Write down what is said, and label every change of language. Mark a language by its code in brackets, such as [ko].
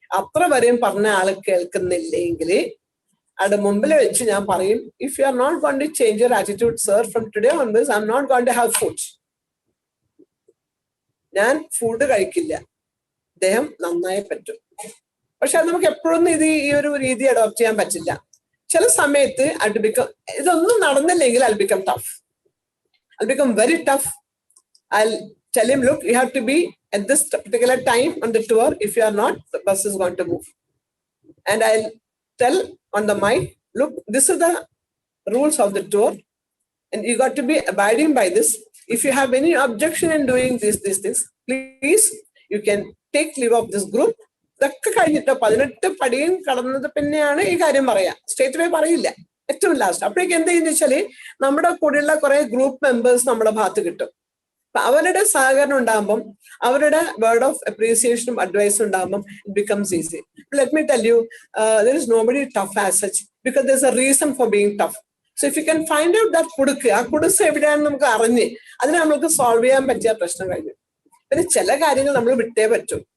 [ml] അത്ര വരെയും പറഞ്ഞ ആള് കേൾക്കുന്നില്ലെങ്കിൽ അവിടെ മുമ്പിൽ വെച്ച് ഞാൻ പറയും, [en] If you are not going to change your attitude sir, from today onwards I am not going to have food. [ml] ഞാൻ ഫുഡ് കഴിക്കില്ല, അദ്ദേഹം നന്നായി പറ്റും. പക്ഷെ അത് നമുക്ക് എപ്പോഴൊന്നും ഈ ഒരു രീതി അഡോപ്റ്റ് ചെയ്യാൻ പറ്റില്ല. ചില സമയത്ത് ഇതൊന്നും നടന്നില്ലെങ്കിൽ [en] I'll become tough. I'll become very tough. I'll tell him, look, you have to be at this particular time on the tour. If you are not, the bus is going to move. And I'll tell on the mic, look, this is the rules of the tour and you got to be abiding by this. If you have any objection in doing this, please, you can take leave of this group. [ml] ഇതൊക്കെ കഴിഞ്ഞിട്ട് 18 പടിയും കടന്നത് പിന്നെയാണ് ഈ കാര്യം പറയാ, state വേ പറയില്ല, ഏറ്റവും last. അപ്പോഴേക്ക് എന്ത് ചെയ്യുന്ന വെച്ചാല് നമ്മുടെ കൂടെയുള്ള കുറെ ഗ്രൂപ്പ് മെമ്പേഴ്സ് നമ്മുടെ ഭാഗത്ത് കിട്ടും. അപ്പൊ അവരുടെ സഹകരണം ഉണ്ടാകുമ്പം, അവരുടെ word of അപ്രീസിയേഷനും അഡ്വൈസും ഉണ്ടാകുമ്പം [en] It becomes easy. Let me tell you, there is nobody tough as such because there's a reason for being tough. So if you can find out that [ml] ആ കുടുസ് എവിടെയാണെന്ന് നമുക്ക് അറിഞ്ഞ് അതിനെ നമുക്ക് സോൾവ് ചെയ്യാൻ പറ്റിയ പ്രശ്നം കഴിഞ്ഞു. പിന്നെ ചില കാര്യങ്ങൾ നമ്മൾ വിട്ടേ പറ്റും.